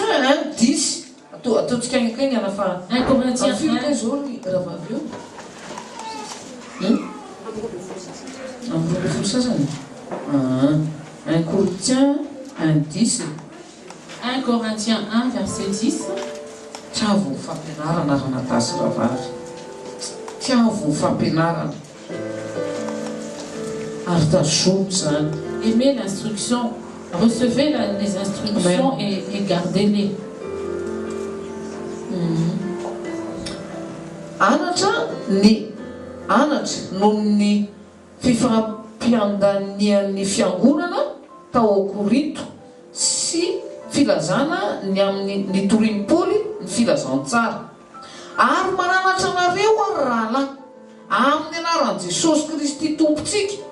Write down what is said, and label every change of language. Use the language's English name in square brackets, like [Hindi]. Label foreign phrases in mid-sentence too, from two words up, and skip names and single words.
[French] 10. 1 Corinthiens 10. 1 Corinthiens 1, verset 10. [Malagasy] Tiavo fampianarana ranadasy ravavy. Tiavo fampianarana. Ary tazomby zany. [French] Aimez l'instruction, recevez les instructions et gardez-les. [Malagasy] Anatra noho ny fifampiandanian'ny fiangonana tao Korinto sy filazana ny amin'ny torian'i Paoly ny filazantsara ary mananatra anareo ary rahalahy amin'ny anaran'i Jesosy Kristy tompontsika.